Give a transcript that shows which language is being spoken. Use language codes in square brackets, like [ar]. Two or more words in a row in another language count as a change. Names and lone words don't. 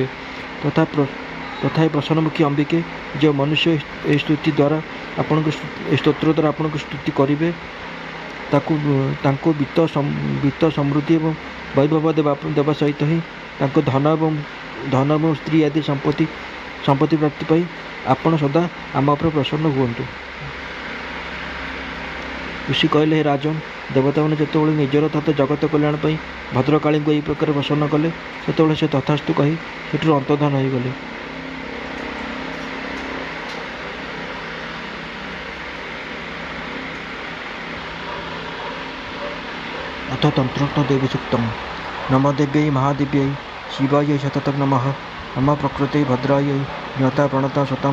[or] ତଥାପି ପ୍ରସନ୍ନମୁଖୀ ଅମ୍ବିକେ, ଯେଉଁ ମନୁଷ୍ୟ ଏହି ସ୍ତୁତି ଦ୍ୱାରା ଏହି ସ୍ତୋତ୍ର ଦ୍ୱାରା ଆପଣଙ୍କୁ ସ୍ତୁତି କରିବେ, ତାଙ୍କୁ ବିତ୍ତ ସମୃଦ୍ଧି ଏବଂ ବୈଭବ ଦେବା ସହିତ ହିଁ ତାଙ୍କ ଧନ ଏବଂ ସ୍ତ୍ରୀ ଆଦି ସମ୍ପତ୍ତି ପ୍ରାପ୍ତି ପାଇଁ ଆପଣ ସଦା ଆମ ଉପରେ ପ୍ରସନ୍ନ ହୁଅନ୍ତୁ। ଋଷି କହିଲେ, ହେ ରାଜନ, ଦେବତାମାନେ ଯେତେବେଳେ ନିଜର ତଥା ଜଗତ କଲ୍ୟାଣ ପାଇଁ ଭଦ୍ରକାଳୀଙ୍କୁ ଏହି ପ୍ରକାର ପ୍ରସନ୍ନ କଲେ, ସେତେବେଳେ ସେ ତଥାସ୍ତୁ କହି ସେଠାରୁ ଅନ୍ତର୍ଦ୍ଧାନ ହୋଇଗଲେ। [sa] अथ तन्त्रोक्तदेवी सूक्तम्। नमो देव्यै महादेव्यै शिवायै सततं नमः। नमः प्रकृत्यै भद्रायै ज्ञाता प्रणता शतं।